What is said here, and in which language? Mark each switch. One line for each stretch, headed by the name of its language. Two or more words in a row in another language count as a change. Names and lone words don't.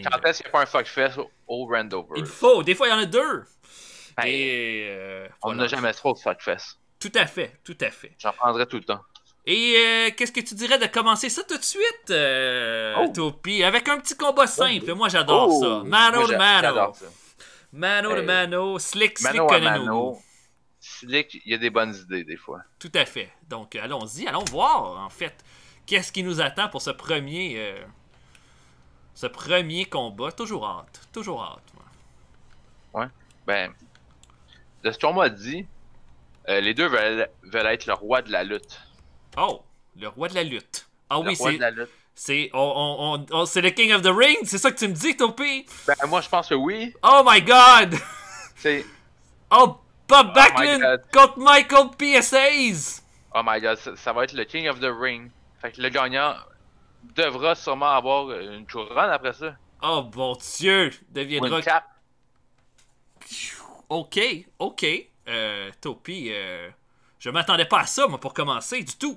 French: quand est-ce qu'il n'y a pas un fuckfest au Randover? Il faut, des fois il y en a deux. Ben, Et on voilà. n'a jamais trop de fuckfest. Tout à fait, tout à fait. J'en prendrais tout le temps. Et qu'est-ce que tu dirais de commencer ça tout de suite, Oh. Topi, avec un petit combat simple. Moi j'adore ça. Mano Moi, to mano. j'adore ça. Mano to mano, slick Mano à Konenobu. mano. Slick, il y a des bonnes idées des fois. Tout à fait. Donc allons-y, allons voir en fait qu'est-ce qui nous attend pour ce premier combat. Toujours hâte, toujours hâte. Moi. Ouais. Ben, de ce qu'on m'a dit, les deux veulent être le roi de la lutte. Oh, le roi de la lutte. Ah Le oui, roi de la lutte. c'est c'est le
English: King of the Ring,
French: c'est ça que tu me dis, Topi? Ben, moi, je pense que oui.
English: Oh my God!
French: C'est. Oh, Bob my Backlund God. contre Michael PSAs!
English: Oh my god,
French: ça va être le
English: King of the Ring.
French: Fait que le gagnant devra sûrement avoir une couronne après ça. Oh bon Dieu, Ou deviendra... une cape. Ok, ok. Topi, je m'attendais pas à ça, moi, pour commencer, du tout.